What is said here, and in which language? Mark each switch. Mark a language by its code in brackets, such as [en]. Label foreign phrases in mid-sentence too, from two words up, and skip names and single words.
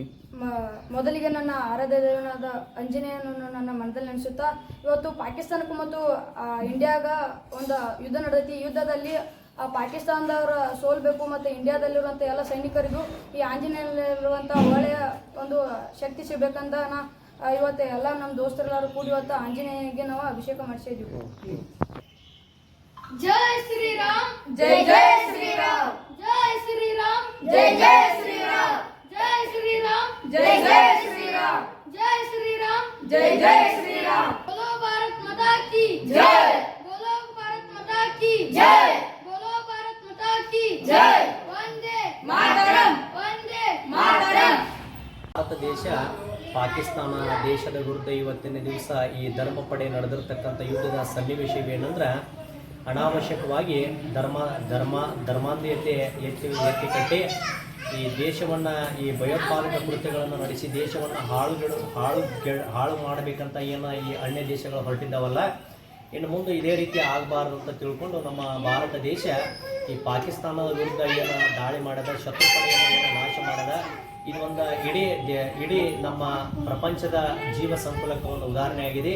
[kn] ಮೊದಲಿಗೆ ನನ್ನ ಆರಾಧ್ಯ ದೇವನಾದ ಆಂಜನೇಯನನ್ನು ನನ್ನ ಮನದಲ್ಲಿ ನೆನೆಸುತ್ತಾ, ಇವತ್ತು ಪಾಕಿಸ್ತಾನಕ್ಕೂ ಮತ್ತು ಇಂಡಿಯಾಗ ಒಂದು ಯುದ್ಧ ನಡೆದೈತಿ. ಈ ಯುದ್ಧದಲ್ಲಿ ಪಾಕಿಸ್ತಾನದವರ ಸೋಲ್ಬೇಕು ಮತ್ತು ಇಂಡಿಯಾದಲ್ಲಿರುವಂಥ ಎಲ್ಲ ಸೈನಿಕರಿಗೂ ಈ ಆಂಜನೇಯನಲ್ಲಿರುವಂಥ ಒಳ್ಳೆಯ ಒಂದು ಶಕ್ತಿ ಸಿಗಬೇಕಂತ ಇವತ್ತು ಎಲ್ಲ ನಮ್ಮ ದೋಸ್ತರೆಲ್ಲರೂ ಕೂಡಿ ಇವತ್ತು ಆಂಜನೇಯನಿಗೆ ನಾವು ಅಭಿಷೇಕ ಮಾಡಿಸಿದ್ವಿ. [hi] जय श्री राम, [kn] ಜೈ ಜೈ ಶ್ರೀರಾಮ್, [hi] जय श्री राम, [kn] ಜೈ ಜೈ ಶ್ರೀರಾಮ್, [hi] जय श्री राम, [kn] ಜೈ ಜೈ ಶ್ರೀರಾಮ್, [hi] जय श्री राम, [kn] ಜೈ ಜೈ ಶ್ರೀರಾಮ್। [hi] बोलो भारत माता की जय, बोलो भारत माता की जय, बोलो भारत माता की जय, वंदे मातरम, वंदे ಮಾತರಂ। [kn] ಭಾರತ ದೇಶ ಪಾಕಿಸ್ತಾನ ದೇಶದ ವಿರುದ್ಧ ಇವತ್ತಿನ ದಿವಸ ಈ ಧರ್ಮ ಪಡೆ ನಡೆದಿರ್ತಕ್ಕಂಥ ಯುದ್ಧದ ಸನ್ನಿವೇಶವೇನೆಂದ್ರೆ ಅನಾವಶ್ಯಕವಾಗಿ ಧರ್ಮಾಂಧೀಯತೆ ಎತ್ತಿ ಕಟ್ಟಿ ಈ ದೇಶವನ್ನು ಈ ಭಯೋತ್ಪಾದಕ ಕೃತ್ಯಗಳನ್ನು ನಡೆಸಿ ದೇಶವನ್ನು ಹಾಳು ಮಾಡಬೇಕಂತ ಏನು ಈ ಅನ್ಯ ದೇಶಗಳು ಹೊರಟಿದ್ದಾವಲ್ಲ, ಇನ್ನು ಮುಂದೆ ಇದೇ ರೀತಿ ಆಗಬಾರ್ದು ಅಂತ ತಿಳ್ಕೊಂಡು ನಮ್ಮ ಭಾರತ ದೇಶ ಈ ಪಾಕಿಸ್ತಾನದ ವಿರುದ್ಧ ಏನು ದಾಳಿ ಮಾಡದ, ಶತ್ರು ಪಡೆಯನ್ನು ಏನು ನಾಶ ಮಾಡದ, ಇದು ಒಂದು ಇಡೀ ನಮ್ಮ ಪ್ರಪಂಚದ ಜೀವ ಸಂಕುಲಕ್ಕೆ ಒಂದು ಉದಾಹರಣೆಯಾಗಿದೆ.